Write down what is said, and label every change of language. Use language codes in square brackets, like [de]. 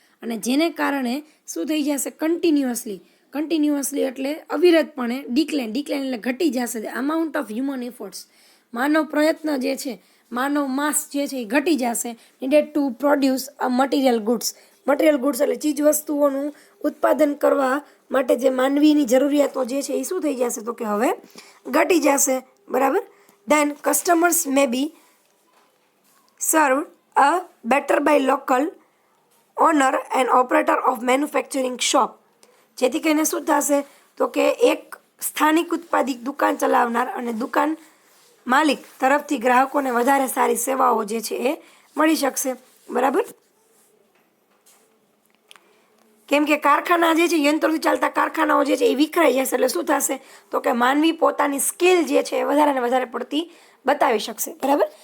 [gu] અને જેને કારણે શું થઈ જશે? કન્ટિન્યુઅસલી એટલે અવિરતપણે ડિક્લાઇન એટલે ઘટી જશે [en] The amount of human efforts. [gu] માનવ પ્રયત્ન જે છે, માનવ માસ જે છે એ ઘટી જશે. [en] Needed to produce a material goods. [gu] Material goods એટલે ચીજ વસ્તુઓનું ઉત્પાદન કરવા માટે જે માનવીની જરૂરિયાતો જે છે એ શું થઈ જશે તો કે હવે ઘટી જશે, બરાબર. [en] Then customers may be served a better by local owner and operator of manufacturing shop. [gu] જેથી કરીને શું થશે તો કે એક સ્થાનિક ઉત્પાદિત દુકાન ચલાવનાર અને દુકાન માલિક તરફથી ગ્રાહકોને વધારે સારી સેવાઓ જે છે એ મળી શકશે, બરાબર. કેમ કે કારખાના જે છે, યંત્રોથી ચાલતા કારખાનાઓ જે છે એ વિખરાઈ જશે એટલે શું થશે તો કે માનવી પોતાની સ્કિલ જે છે એ વધારે ને વધારે પડતી બતાવી શકશે, બરાબર.